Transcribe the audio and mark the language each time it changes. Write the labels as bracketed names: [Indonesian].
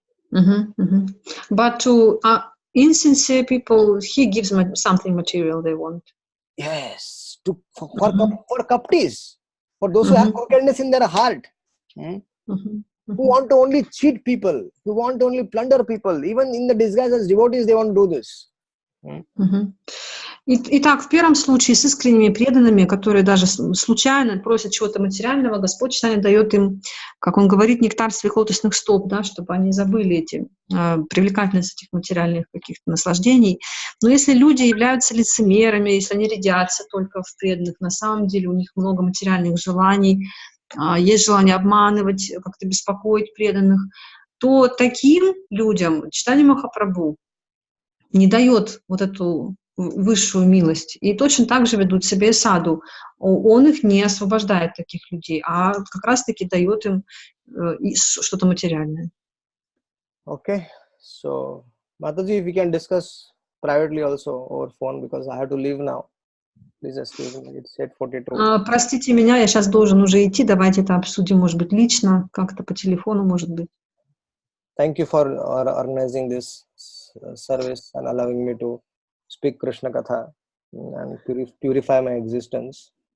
[English] But to insincere people, he gives something material they want. Yes, for kaptis, for those who have crookedness in their heart, who want to only cheat people, who want to only plunder people, even in the disguise as devotees, they want to do this. [Russian] Итак, в первом случае с искренними преданными, которые даже случайно просят чего-то материального, Господь Чайтанья дает им, как Он говорит, нектар своих лотосных стоп, да, чтобы они забыли привлекательность этих материальных каких-то наслаждений. Но если люди являются лицемерами, если они рядятся только в преданных, на самом деле у них много материальных желаний, есть желание обманывать, как-то беспокоить преданных, то таким людям Чайтанья Махапрабху не дает вот эту высшую милость. И точно так же ведут себя и саду. Он их не освобождает, таких людей, а как раз-таки дает им что-то материальное. [English] Okay, so Mataji, if we can discuss privately also over phone because I have to leave now. Please excuse me, it's 8:42. [Russian] Простите меня, я сейчас должен уже идти. Давайте это обсудим, может быть, лично, как-то по телефону, может быть. [English] Thank you for organizing this service and allowing me to speak Krishna Katha and purify my existence.